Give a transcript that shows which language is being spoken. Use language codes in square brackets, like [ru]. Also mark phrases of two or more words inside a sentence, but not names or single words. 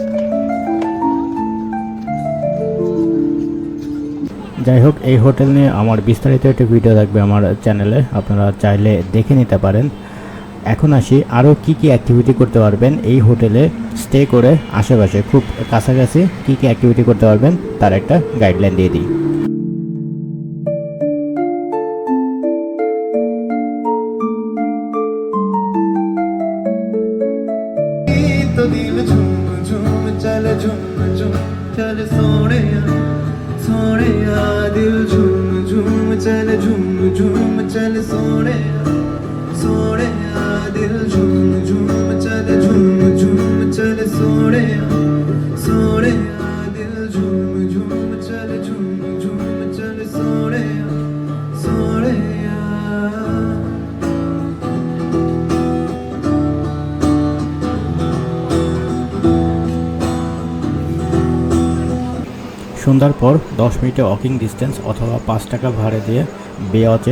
[bn] যাই হোক, এই হোটেল নিয়ে আমার বিস্তারিত একটি ভিডিও থাকবে আমার চ্যানেলে, আপনারা চাইলে দেখে নিতে পারেন। এখন আসি আরও কি কি অ্যাক্টিভিটি করতে পারবেন এই হোটেলে স্টে করে, আশেপাশে খুব কাছাকাছি কি কি অ্যাক্টিভিটি করতে পারবেন তার একটা গাইডলাইন দিয়ে দিই। [hi] तो दिल झूम झूम चल झूम झूम चल सोने दिल झूम झूम चल झूम झूम चल सोने दिल झूम झूम चल झूम झूम चल सोने दिल झूम झूम चल झूम झूम चल सोने [bn] সন্ধ্যার পর 10 মিনিটে [en] walking distance [bn] অথবা 5 টাকা ভাড়া দিয়ে বেওয়াচের